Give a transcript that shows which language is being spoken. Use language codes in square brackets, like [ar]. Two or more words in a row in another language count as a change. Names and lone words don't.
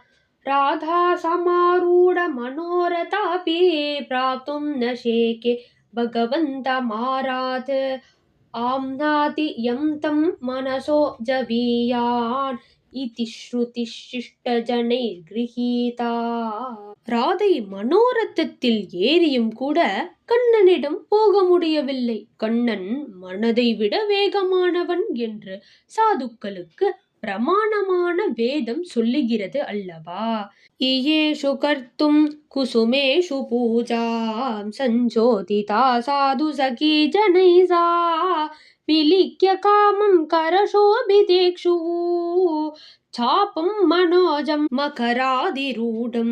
[sa] राधासमारूढमनोरथापि प्राप्तुं न शेके भगवन्तमारात्। आम्नाति यं तं मनसो जवीयान् इति श्रुतिशिष्टजनैर्गृहीता। [ta] ராதை மனோரத்தத்தில் ஏறியும் கூட கண்ணனிடம் போக முடியவில்லை. கண்ணன் மனதை விட வேகமானவன் என்று சாதுக்களுக்கு பிரமாணமான வேதம் சொல்லுகிறது அல்லவா? [sa] येषु कर्तुं कुसुमेषु पूजां सञ्चोदिता साधु सखि जनैस्सा विलिख्य कामं करशोभितेक्षु चापं मनोजं मकराधिरूढम्.